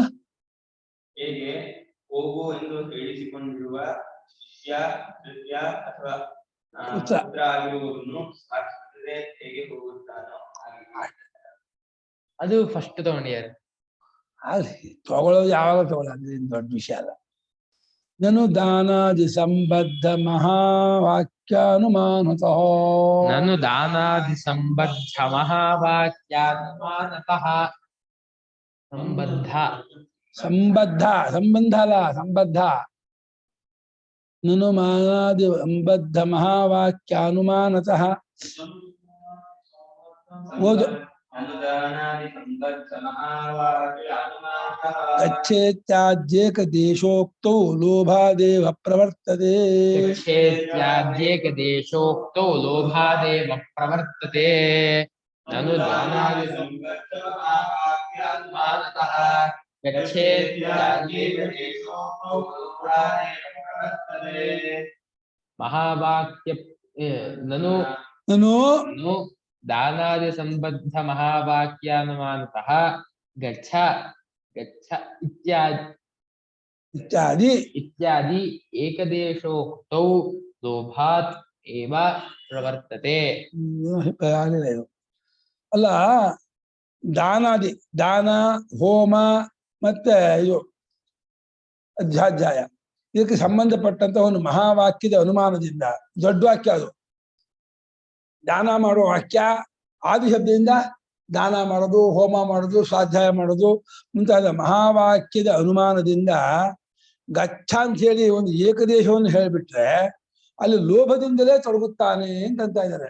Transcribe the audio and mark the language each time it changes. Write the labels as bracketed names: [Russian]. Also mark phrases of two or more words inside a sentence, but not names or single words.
[Kannada] ಹೇಗೆ ಹೋಗು ಎಂದು ಹೇಳಿಸಿಕೊಂಡಿರುವ ಶಿಷ್ಯ ಕೃತ್ಯ ಅಥವಾ ಪುತ್ರ. ಪುತ್ರ ಆಗಿರುವುದನ್ನು ಸಾಕ್ಷಿಸದೆ ಹೇಗೆ ಹೋಗುತ್ತಾನೋ ಹಾಗೆ. ಅದು ಫಸ್ಟ್ ತಗೊಂಡಿದ್ದಾರೆ. ತಗೊಳ್ಳೋದು ಯಾವಾಗ ತಗೊಳ್ಳ ದೊಡ್ಡ ವಿಷಯ ಅಲ್ಲ. [Sanskrit] ನನು ದಾನಾದಿ ಸಂಬದ್ಧ ಮಹಾವಾಕ್ಯಾನುಮಾನತಃ ನನು ದಾನಾದಿ ಸಂಬದ್ಧ ಮಹಾವಾಕ್ಯಾನುಮಾನತಃ ಸಂಬದ್ಧ [Kannada] ಸಂಬದ್ಧ ಸಂಬಂಧ ಅಲ್ಲ [Sanskrit] ಸಂಬದ್ಧ ನನು ಮಾನಾದಿ ಸಂಬದ್ಧ ಮಹಾವಾಕ್ಯಾನುಮಾನತಃ ಓದು ಗಚ್ಚೇತ್ಯಾಜ್ಯೇಕ ದೇಶೋಕ್ತೌ ಲೋಭಾದೇವ ಪ್ರವರ್ತತೆ ಗಚ್ಚೇತ್ಯಾಜ್ಯೇಕ ದೇಶೋಕ್ತೋ ಲೋಭಾದೇವ ಪ್ರವರ್ತತೆ ನನು ದಾನಾದಿ ಸಂಬದ್ಧಮಾನತಃ ಗಚ್ಚೇತ್ಯಾಜ್ಯೇಕ ದೇಶೋಕ್ತೋ ಲೋಭಾದೇವ ಪ್ರವರ್ತತೆ ಮಹಾವಾಕ್ಯ ನನು [Kannada] ನಾನು [Sanskrit] ನನು ದಾನಾದಿ ಸಂಬದ್ಧ ಮಹಾವಾಕ್ಯಾನುಮಾನತಃ ಗಚ್ಚ ಗಚ್ಚ ಇತ್ಯಾದಿ ಇತ್ಯಾದಿ ಏಕದೇಶೋಕ್ತೌ ಲೋಭಾತ್ ಏವ ಪ್ರವರ್ತತೆ. [Kannada] ಆಗಲಿಲ್ಲ ಇದು ಅಲ್ಲ. ದಾನಾದಿ ದಾನ ಹೋಮ ಮತ್ತೆ ಇದು ಅಧ್ಯಾಧ್ಯಾಯ ಇದಕ್ಕೆ ಸಂಬಂಧಪಟ್ಟಂತ ಒಂದು ಮಹಾವಾಕ್ಯದ ಅನುಮಾನದಿಂದ ದೊಡ್ಡ ವಾಕ್ಯ ಅದು. ದಾನ ಮಾಡುವ ವಾಕ್ಯ ಆದಿ ಶಬ್ದದಿಂದ ದಾನ ಮಾಡೋದು, ಹೋಮ ಮಾಡೋದು, ಸ್ವಾಧ್ಯಾಯ ಮಾಡೋದು ಮುಂತಾದ ಮಹಾವಾಕ್ಯದ ಅನುಮಾನದಿಂದ ಗಚ್ಚ ಅಂತ ಹೇಳಿ ಒಂದು ಏಕದೇಶವನ್ನು ಹೇಳಿಬಿಟ್ರೆ ಅಲ್ಲಿ ಲೋಭದಿಂದಲೇ ತೊಡಗುತ್ತಾನೆ ಅಂತ ಇದ್ದಾರೆ.